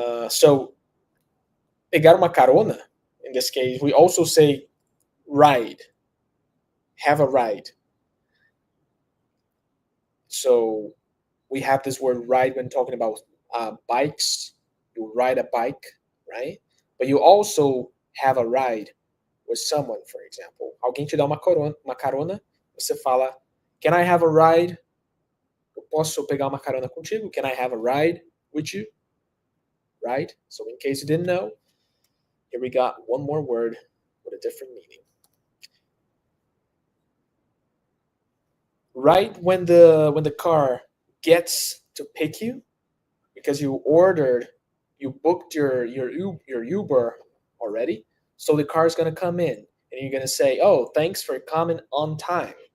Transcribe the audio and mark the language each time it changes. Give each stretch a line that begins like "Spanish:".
English: So,
Portuguese: pegar uma carona,
English: in this case, we also say ride. Have a ride. So, we have this word ride when talking about bikes. You ride a bike, right? But you also have a ride with someone, for example.
Portuguese: Alguém te dá uma carona, você fala,
English: can I have a ride?
Portuguese: Eu posso pegar uma carona contigo?
English: Can I have a ride with you? Right? So in case you didn't know, here we got one more word with a different meaning. Right when the car gets to pick you, because you booked your Uber already, so the car is gonna come in, and you're gonna say, "Oh, thanks for coming on time.